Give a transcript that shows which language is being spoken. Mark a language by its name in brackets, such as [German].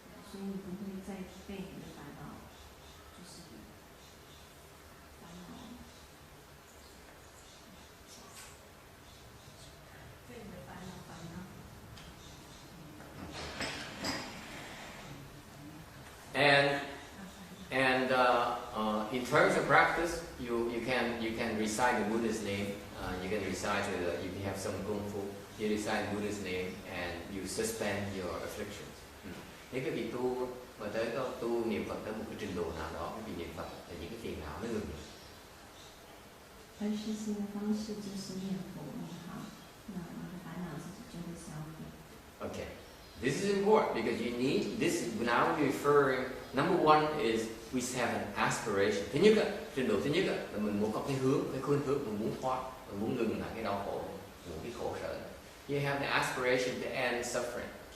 [Chinese] 所以不会再被你的烦恼，就是烦恼，被你的烦恼烦恼。 [English] And in terms of practice, you can recite the Buddha's name. You can recite if you have some kung fu, you recite Buddha's name and you suspend your afflictions. [Vietnamese] Nếu các vị tu mà tới có tu niệm Phật tới một cái trình độ nào đó, các vị niệm Phật là những cái phiền não nó ngừng. [Chinese] 而实行的方式就是念佛念好，那你的烦恼自己就会消灭。 [English] Okay, this is important because you need this. Now we're referring. Number one is we have an aspiration. [Vietnamese] Thứ nhất, trình độ thứ nhất là mình muốn có cái khuynh hướng, mình muốn thoát, mình muốn ngừng lại cái đau khổ, những cái khổ sở. [English] You have the aspiration to end suffering.